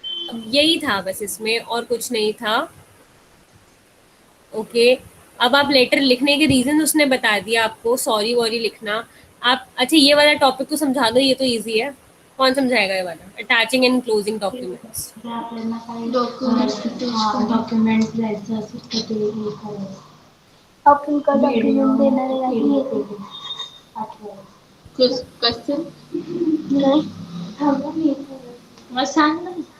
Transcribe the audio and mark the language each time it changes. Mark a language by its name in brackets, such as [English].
[Hindi] अब यही था बस, इसमें और कुछ नहीं था. ओके. अब आप लेटर लिखने के रीजन उसने बता दिया आपको, सॉरी वॉरी लिखना. आप अच्छा ये वाला टॉपिक तो समझा दो, ये तो इजी है. कौन समझाएगा ये वाला, attaching and closing documents? [Marathi] Documents द्यायचं असेल तर ते लिहावं. [Hindi] अपन का डॉक्यूमेंट देना रहेगा कि कुछ क्वेश्चन नहीं. [Marathi] मग सांग ना.